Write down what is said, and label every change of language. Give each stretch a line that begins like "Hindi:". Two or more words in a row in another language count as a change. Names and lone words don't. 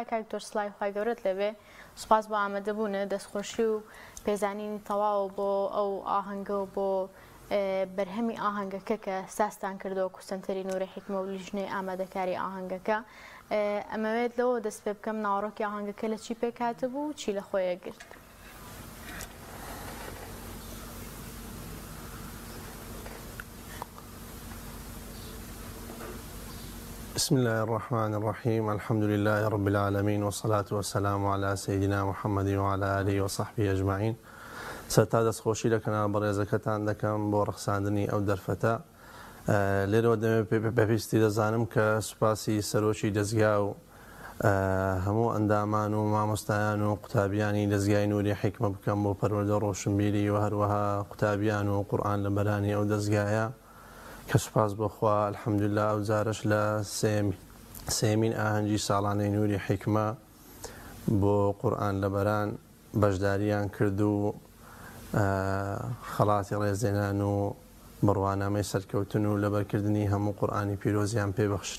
Central Kurdish: کاک دکتۆر سڵای خوای گەورەت لەبێ، سوپاس بۆ ئامادەبوونە، دەستخۆشی و پێزانینی تەواو بۆ ئەو ئاهەنگە و بۆ بەرهەمی ئاهەنگەکە کە ساستان کردەوە سەنتەری نووری حیکمە و لیژنەی ئامادەکاری ئاهەنگەکە. ئەمەوێت لەوە دەست پێ بکەم ناوەڕۆکی ئاهەنگەکە لە چی پێکهاتبوو، چی لە خۆیە گرت؟
Arabic: بسم الله الرحمن الرحيم. الحمد لله رب العالمين والصلاة والسلام على سيدنا محمد وعلى آله وصحبه أجمعين.
Central Kurdish: سەرتا دەستخۆشی لە کەناڵ بەڕێزەکەتان دەکەم بۆ ڕەخساندنی ئەو دەرفەتە. لێرەوە دەمێت بەپیستی دەزانم کە سوپاسی سەرۆکی دەستگا و هەموو ئەندامان و مامۆستایان و قوتابیانی دەستگای نووری حیکمە بکەم بۆ پەروەردە ڕۆشنبیری و هەروەها قوتابیان و قورئان لە بەرانی ئەو دەستگایە کە سوپاس بۆخوا الحەمدوللا ئەو جارش لە سێمین ئاهەنگی ساڵانەی نووری حیکمە بۆ قورئان لە بەران بەشداریان کرد و خەڵاتی ڕێزێنان و بڕوانامەی سەرکەوتن و لەبەرکردنی هەموو قورئانی پیرۆزیان پێبەخشرا.